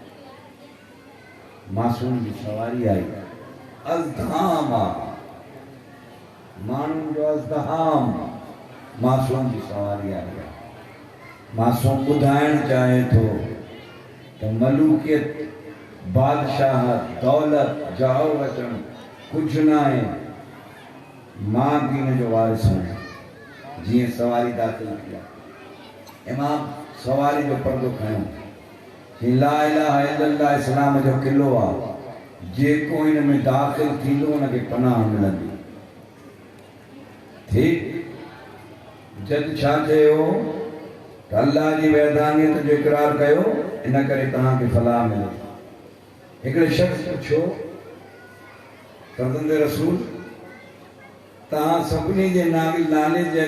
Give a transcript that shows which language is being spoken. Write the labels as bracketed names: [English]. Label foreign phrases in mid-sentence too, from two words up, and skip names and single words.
[Sindhi] मासूम जी सवारी आई अज़धाम आहे माण्हुनि जो अज़धाम मासूम जी सवारी आई आहे मासूम ॿुधाइण चाहे थो त मलूकियत बादशाह दौलत जाओ वचन कुछ ना है मां दीन जो वारिस आहियां जीअं सवारी दाख़िल किया इमाम सवारी जो पर्दो खयो कि [Arabic] لا إله إلا الله [Sindhi] इस्लाम जो किलो आहे जेको इन में दाख़िल थींदो उनखे पनाह मिलंदी ठीक जद छा चयो त अल्लाह जी वहदानियत जो इकरार कयो इन करे तव्हांखे फलाह मिले हिकिड़े शख़्स पुछियो फर्ज़ंदे रसूल तव्हां सभिनी जे नाले जे